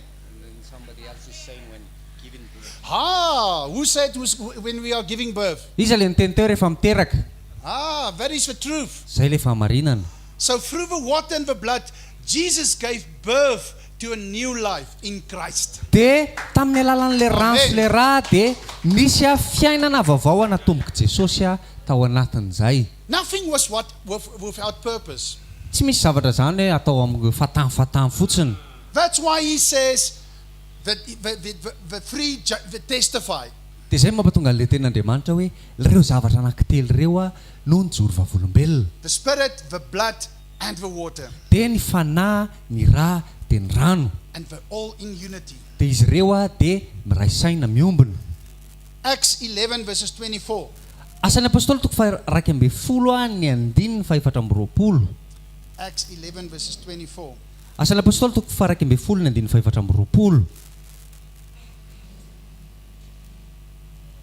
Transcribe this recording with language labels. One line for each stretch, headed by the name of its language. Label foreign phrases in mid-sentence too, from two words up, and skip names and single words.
English: Somebody else is saying when giving birth. Who said when we are giving birth?
Malagasy: Iza le niteny teo rehefa miteraka.
English: That is the truth.
Malagasy: Zay le fahamarinana.
English: So through the water and the blood, Jesus gave birth to a new life in Christ.
Malagasy: Dia tamin'ny alalan'le rano sy le rà dia nisy fiainana vaovao natomboka Jesosy tao anatin'izay.
English: Nothing was without purpose.
Malagasy: Tsy misy zavatra zany hoe atao amin'ny fatany fotsiny.
English: That's why he says that the three testify.
Malagasy: Dia zay mampatonga an'ilay tenin'Andriamanitra hoe ireo zavatra anankitelo ireo no nijoro vavolombelona.
English: The Spirit, the blood, and the water.
Malagasy: Dia ny fanahy, ny rà, dia ny rano.
English: And they're all in unity.
Malagasy: Dia izy ireo dia miraisaina miombona.
English: Acts 11 verses 24.
Malagasy: Asan'ny apôstôly toko faha 12 ny andininy faha 420.
English: Acts 11 verses 24.
Malagasy: Asan'ny apôstôly toko faha 12 ny andininy faha 420.